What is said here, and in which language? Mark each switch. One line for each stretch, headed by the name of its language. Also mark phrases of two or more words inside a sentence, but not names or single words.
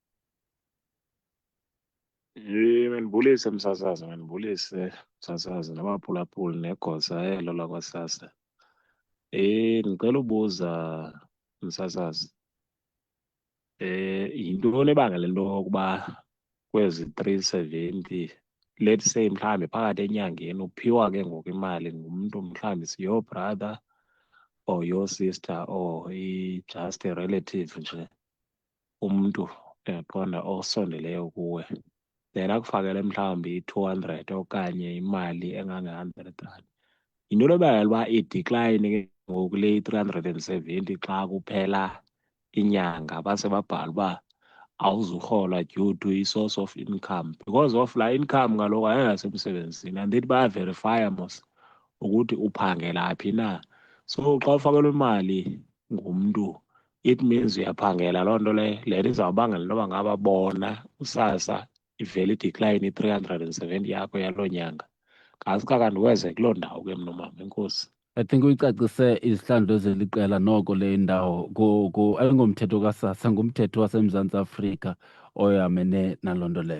Xhosa: Mandibulise msasazi, mandibulise msasazi nabaphulaphuli negosa elo lakwaSASSA. Ndicela ubuza msasazi, yintoni ebangela into yokuba kwezi 370,
English: let's say
Xhosa: mhlawumbi phakathi enyangeni uphiwa ke ngoku imali ngumntu mhlawumbi
English: your brother or your sister or just a relative
Xhosa: nje, umntu uyaqonda osondeleyo kuwe, then akufakele mhlawumbi i-200 okanye imali engange-100 rand. Yintoni ebangela uba idecline ke ngoku le 370 xa kuphela inyanga base babhala uba awuzurhola due to i-source of income?
English: Because of
Xhosa: laa income kaloku ayingasemsebenzini, andithi bayaverifya mos ukuthi uphangela phi na. So xa ufakelwe imali ngumntu,
English: it means
Xhosa: uyaphangela. Loo nto leyo le nto izawubangela into yoba ngaba bona uSASSA ivele idecline i-370 yakho yaloo nyanga. Kanti weze kuloo ndawo ke mnomama. Enkosi.
English: I think
Xhosa: uyicacise izihlandlo zeliqela noko le ndawo ayingomthetho kaSASSA, ngumthetho waseMzantsi Afrika oyamene naloo nto leyo.